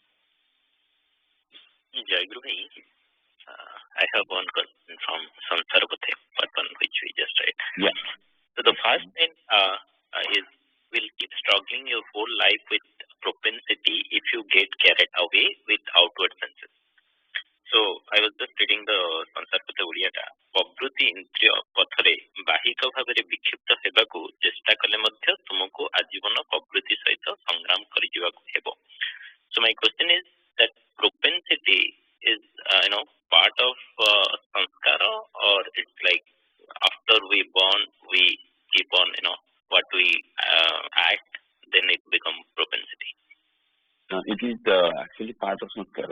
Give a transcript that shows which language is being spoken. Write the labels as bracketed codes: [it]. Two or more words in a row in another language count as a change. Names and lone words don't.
[en] Jai Guru Bhai, I have one question from Saraswati, part one, which we just read. Yes. So the first thing is, will keep struggling your whole life with propensity if you get carried away with outward senses. So I was just reading the Saraswati Udiyata. [or] ପ୍ରବୃତ୍ତି ଇନ୍ଦ୍ରିୟ ପଥରେ ବାହିକ ଭାବରେ ବିକ୍ଷିପ୍ତ ହେବାକୁ ଚେଷ୍ଟା କଲେ ମଧ୍ୟ ତୁମକୁ ଆଜୀବନ ପ୍ରବୃତ୍ତି ସହିତ ସଂଗ୍ରାମ କରିଯିବାକୁ ହେବ. [en] So my question is that propensity is part of sanskara, or it's like after we born we keep on what we act, then it becomes propensity. It is actually part of sanskara.